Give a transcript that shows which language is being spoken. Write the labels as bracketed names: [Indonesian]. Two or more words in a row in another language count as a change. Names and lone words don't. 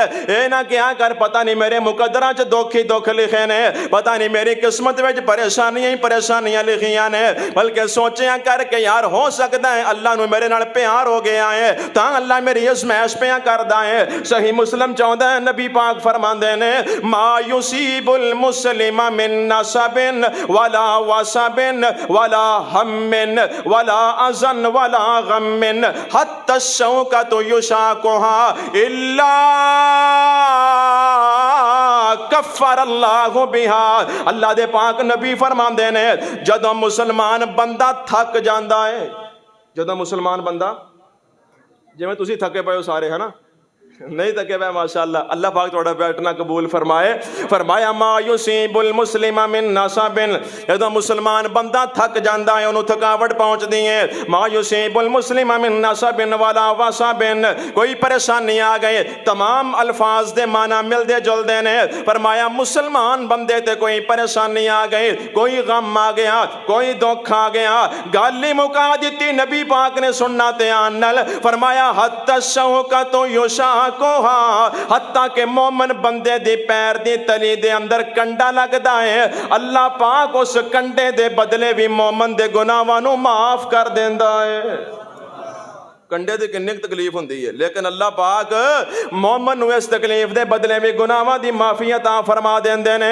[Punjabi] اے نا کیا کر پتہ نہیں میرے مقدراں چ دکھ ہی دکھ لکھے نے، پتہ نہیں میری قسمت وچ پریشانیاں ہی پریشانیاں لکھیاں نے، بلکہ سوچیا کر کے یار ہو سکدا ہے اللہ نوں میرے نال پیار ہو گیا ہے تاں اللہ میری آزمائش پیا کردا ہے. صحیح مسلم چاہتا ہے نبی پاک فرماتے نے [Arabic] ما يصيب المسلم من نصب ولا وصب ولا هم ولا حزن ولا غم حتى الشوكة يشاكها إلا كفر الله بها. [Punjabi] اللہ دے پاک نبی فرماتے نے جدوں مسلمان بندہ تھک جاتا ہے، جدوں مسلمان بندہ جویں تسیں تھکے پے ہو سارے ہے نا، نہیں تھکے پے ماشاءاللہ، اللہ پاک تھوڑا بیٹھنا قبول فرمائے. فرمایا [Arabic] ما يصيب المسلم من نصب, [Punjabi] جدوں مسلمان بندہ تھک جاتا ہے انہوں نے تھکاوٹ پہنچتی ہے. [Arabic] ما يصيب المسلم من نصب ولا وصب, [Punjabi] کوئی پریشانی آ گئی، تمام الفاظ دے معنی ملتے جلتے نے. فرمایا مسلمان بندے تے کوئی پریشانی آ گئی، کوئی غم آ گیا، کوئی دکھ آ گیا، گل ہی مکا دی نبی پاک نے سننا دھیان نال. فرمایا [Arabic] حتى الشوكة يشا كها, [Punjabi] حتیٰ کے مومن بندے دے پیر دی تلی دے اندر کنڈا لگدا ہے، اللہ پاک اس کنڈے دے بدلے بھی مومن دے گناہاں نوں معاف کر دیندا ہے. کنڈے دی کنی تکلیف ہوندی ہے، لیکن اللہ پاک مومن نوں اس تکلیف دے بدلے بھی گناہاں دی معافی عطا فرما دیندے نے.